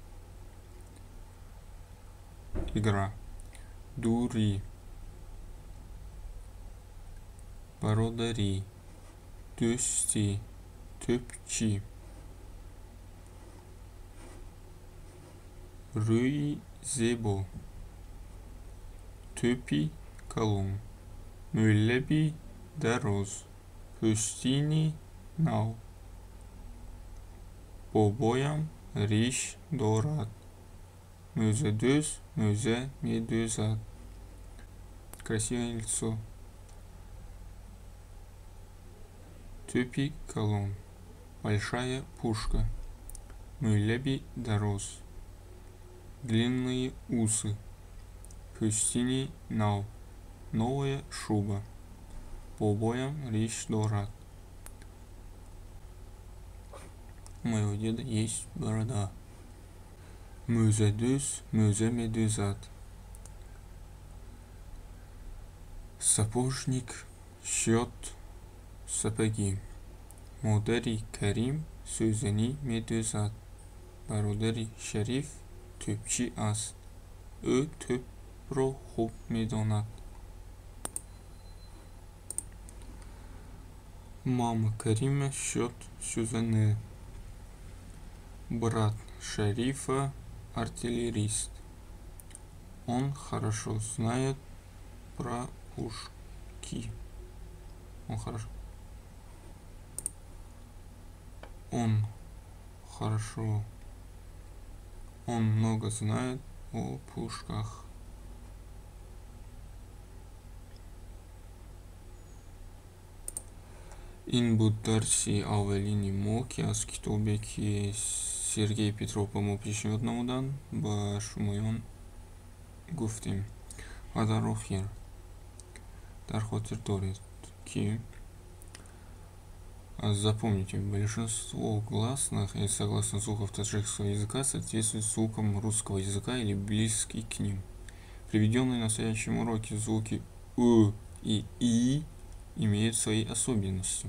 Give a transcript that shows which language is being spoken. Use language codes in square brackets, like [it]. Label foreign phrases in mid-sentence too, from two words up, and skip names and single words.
[tg] игра, дурӣ, бародарӣ, дӯстӣ, тӯпчӣ, рӯйи зебо, тӯпи калон, мӯйлаби дароз, пӯстини нав. бобоям риш дорад. мӯзадӯз мӯза медӯзад. [ru] красивое лицо. [tg] тӯпи калон, [ru] большая пушка, [tg] мӯйлаби дароз, [ru] длинные усы, [tg] пӯстини нав, [ru] новая шуба. [tg] бобоям риш дорад. [ru] у моего деда есть борода. [tg] мӯзадӯз мӯза медӯзад. [ru] сапожник шьет сапаги. [tg] модари Карим сӯзанӣ медӯзад. бародари Шариф тӯпчӣ аст. ӯ тӯпро хуб медонад. [ru] мама Карима шьет сӯзане. Брат шерифа артиллерист. Он хорошо знает про пушки. Он хорошо. Он хорошо. Он много знает о пушках. [fa] این بود درسی اولینی ما که از کتابی که سرگئی پتروف به ما پیشنهاد نمودن با شمایان گفتیم و در آخر در خاطر دارید که [ru] запомните, большинство гласных и согласных звуков таджикского языка соответствуют звукам русского языка или близки к ним. Приведенные на настоящем уроке звуки «у» и «и» имеют свои особенности.